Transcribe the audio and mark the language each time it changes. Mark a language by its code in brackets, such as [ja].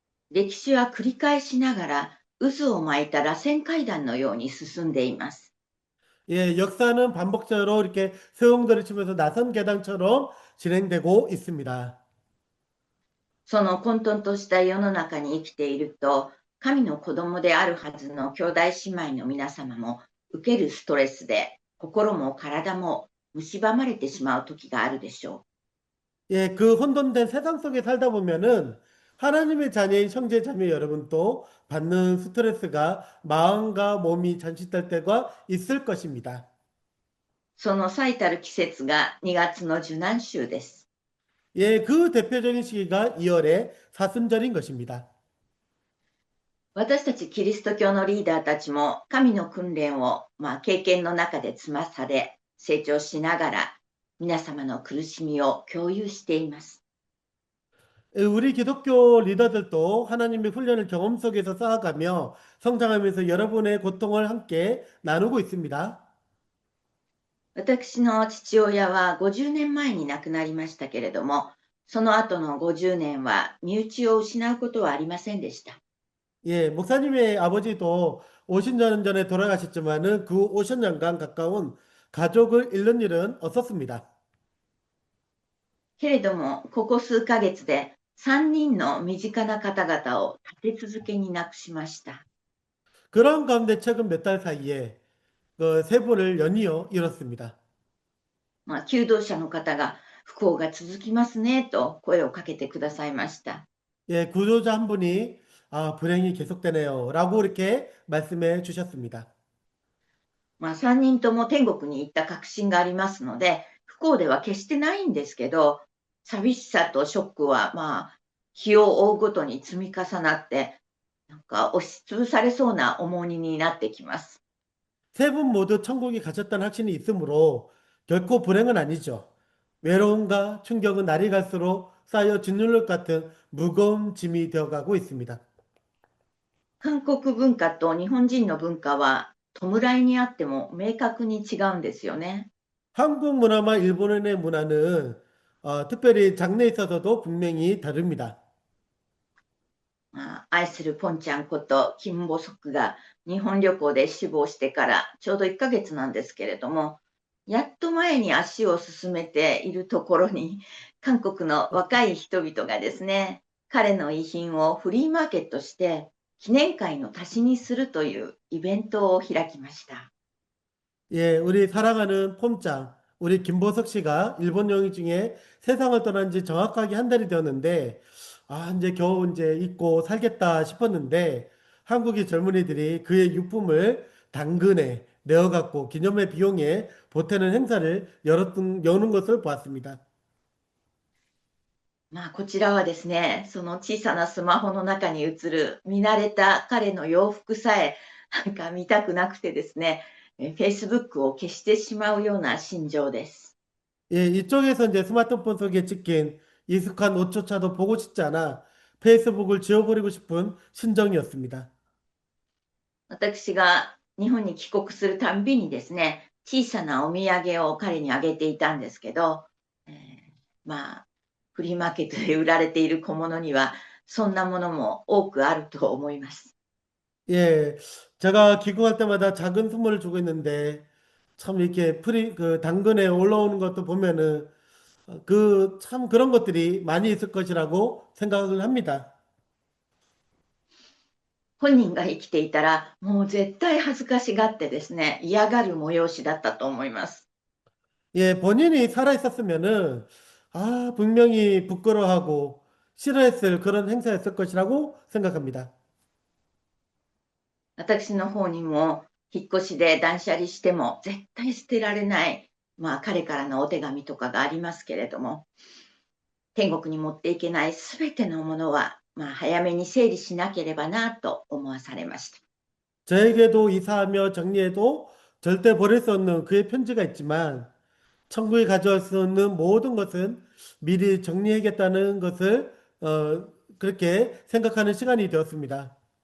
[ja] 歴史は繰り返しながら渦を巻いた螺旋階段のように進んでいます。 [ko] 예, 역사는 반복적으로 이렇게 소용돌이 치면서 나선 계단처럼 진행되고 있습니다. [ja] その混沌とした世の中に生きていると、神の子供であるはずの兄弟姉妹の皆様も受けるストレスで心も体も蝕まれてしまう時があるでしょ [ko] 예, 그 혼돈된 세상 속에 살다 보면은 하나님의 자녀인 형제 자매 여러분도 받는 스트레스가 마음과 몸이 잠식될 때가 있을 것입니다. [ja] う。その最たる季節が2月の受難週です。 [ko] 예, 그 대표적인 시기가 2월의 사순절인 것입니다. [ja] 私たちキリスト教のリーダーたちも神の訓練を、経験の中で積まされ成長しながら皆様の苦しみを共有しています。 [ko] 예, 우리 기독교 리더들도 하나님의 훈련을 경험 속에서 쌓아가며 성장하면서 여러분의 고통을 함께 나누고 있습니다. [ja] 私の父親は50年前に亡くなりましたけれども、その後の50年は身内を失うことはありませんでした。 [ko] 예, 목사님의 아버지도 50년 전에 돌아가셨지만은 그 50년간 가까운 가족을 잃는 일은 없었습니다. [ja] けれども、ここ数ヶ月で3人の身近な方々を立て続けに亡くしました。 [ko] 그런 가운데 최근 몇 달 사이에 그 세 분을 연이어 잃었습니다. [ja] 求道者の方が不幸が続きますねと声をかけてくださいました。 [ko] 예, 구조자 한 분이 불행이 계속되네요. 라고 이렇게 말씀해 주셨습니다. [ja] 3人とも天国に行った確信がありますので、不幸では決してないんですけど、寂しさとショックは日を追うごとに積み重なって、なんか押しつぶされそうな重荷になってきます。 [ko] 세 분 모두 천국에 가셨다는 확신이 있으므로 결코 불행은 아니죠. 외로움과 충격은 날이 갈수록 쌓여 짓눌릴 것 같은 무거운 짐이 되어가고 있습니다. [ja] 韓国文化と日本人の文化は弔いにあっても明確に違うんですよね。 [ko] 한국 문화와 일본의 문화는 특별히 장래에 있어서도 분명히 다릅니다. [ja] 愛するポンちゃんこと金ボソクが日本旅行で死亡してからちょうど1ヶ月なんですけれども、やっと前に足を進めているところに、韓国の若い人々がですね、彼の遺品をフリーマーケットして記念会の足しにするというイベントを開きました。 [ko] 예, 우리 사랑하는 폼짱, 우리 김보석 씨가 일본 영희 중에 세상을 떠난 지 정확하게 한 달이 되었는데, 이제 겨우 이제 잊고 살겠다 싶었는데, 한국의 젊은이들이 그의 유품을 당근에 내어갖고 기념회 비용에 보태는 행사를 여는 것을 보았습니다. [ja] こちらはですね、その小さなスマホの中に映る見慣れた彼の洋服さえなんか見たくなくてですね、Facebook を消してしまうような心情です。 [ko] 예, 이쪽에서 이제 스마트폰 속에 찍힌 익숙한 옷조차도 보고 싶지 않아 페이스북을 지워버리고 싶은 심정이었습니다. [ja] 私が日本に帰国するたんびにですね、小さなお土産を彼にあげていたんですけど、えーまあ、フリーマーケットで売られている小物には、そんなものも多くあると思います。 [ko] 예, 제가 귀국할 때마다 작은 선물을 주고 있는데 참 이렇게 그 당근에 올라오는 것도 보면은 그 참 그런 것들이 많이 있을 것이라고 생각을 합니다. [ja] 本人が生きていたら、もう絶対恥ずかしがってですね、嫌がる催しだったと思います。 [ko] 예, 본인이 살아 있었으면은 분명히 부끄러워하고 싫어했을 그런 행사였을 것이라고 생각합니다. [ja] 私の方にも、引っ越しで断捨離しても絶対捨てられない、彼からのお手紙とかがありますけれども、天国に持っていけないすべてのものは、早めに整理しなければなと思わされました。 [ko] 저에게도 이사하며 정리해도 절대 버릴 수 없는 그의 편지가 있지만 천국에 가져올 수 없는 모든 것은 미리 정리해야겠다는 것을 그렇게 생각하는 시간이 되었습니다.